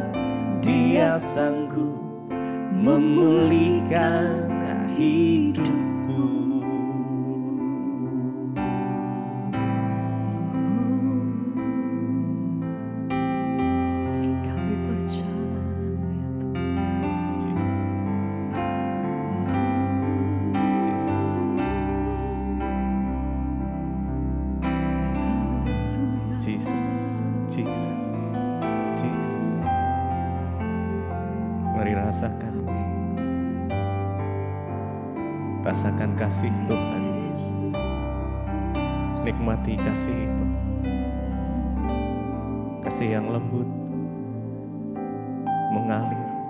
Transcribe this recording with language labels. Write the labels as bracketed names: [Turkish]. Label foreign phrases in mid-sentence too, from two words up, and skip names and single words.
[Indonesian] Dia sanggup memulihkan hidupku. Kami percaya Tuhan. Jesus. Jesus. Jesus. Jesus. Jesus. Mari rasakan. Rasakan kasih Tuhan. Nikmati kasih itu. Kasih yang lembut, mengalir.